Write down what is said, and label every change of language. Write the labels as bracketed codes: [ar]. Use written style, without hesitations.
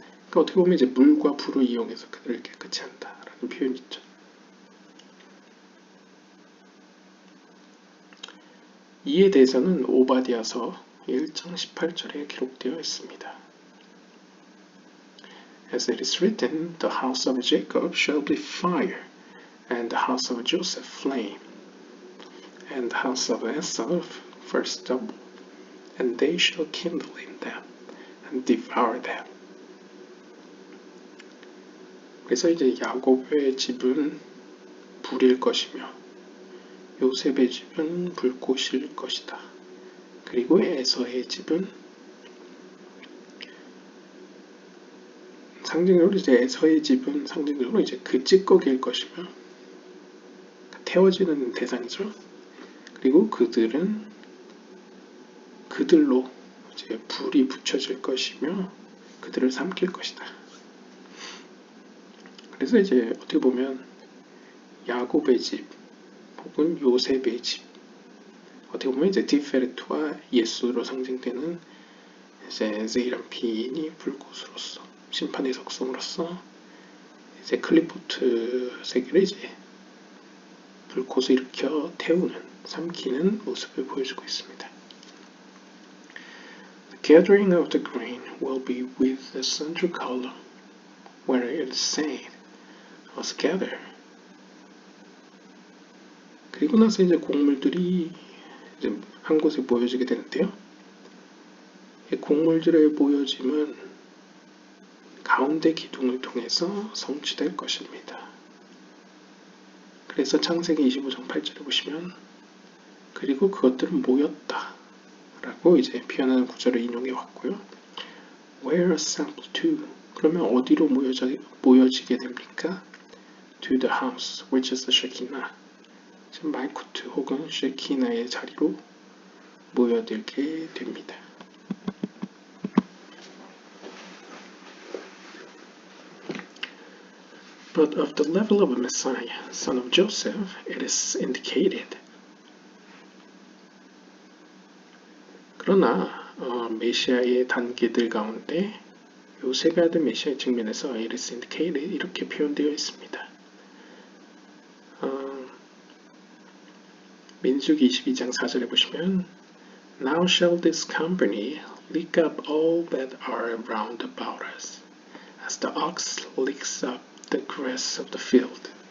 [ko] 그러니까 어떻게 보면 이제 물과 불을 이용해서 그들을 깨끗이 한다 라는 표현이 있죠. 이에 대해서는 오바댜서 1장 18절에 기록되어 있습니다. [en] As it is written, the house of Jacob shall be fire, and the house of Joseph flame, and the house of Esau first stubble, and they shall kindle in them, and devour them. [ko] 그래서 이제 야곱의 집은 불일 것이며 요셉의 집은 불꽃일 것이다. 그리고 에서의 집은 상징적으로 이제 에서의 집은 상징적으로 이제 그 찌꺼기일 것이며 태워지는 대상이죠. 그리고 그들은 그들로 이제 불이 붙여질 것이며 그들을 삼킬 것이다. 그래서 이제 어떻게 보면 야곱의 집 혹은 요셉의 집 어떻게 보면 이제 디페르트와 예수로 상징되는 이제 세이람핀이 불꽃으로서 심판의 속성으로서 이제 클리포트 세계를 이제 불꽃을 일으켜 태우는 삼키는 모습을 보여주고 있습니다. [en] gathering of the grain will be with the central column where it is said was gather. [ko] 그리고 나서 이제 곡물들이 이제 한 곳에 모여지게 되는데요. 이 곡물들의 모여짐은 가운데 기둥을 통해서 성취될 것입니다. 그래서 창세기 25장 8절에 보시면 그리고 그것들은 모였다 라고 이제 표현하는 구절을 인용해 왔고요. [en] Where assembled to? [ko] 그러면 어디로 모여지게 됩니까? [en] To the house, which is the Shekinah. [ko] 말쿠트 혹은 쉐키나의 자리로 모여들게 됩니다. [en] But of the level of a Messiah, son of Joseph, it is indicated. [ko] 그러나 메시아의 단계들 가운데 요셉의 아들 메시아의 측면에서 [en] it is indicated [ko] 이렇게 표현되어 있습니다. 민수기 22장 4절에 보시면 [en] Now shall this company lick up all that are round about us, as the ox licks up the grass of the field.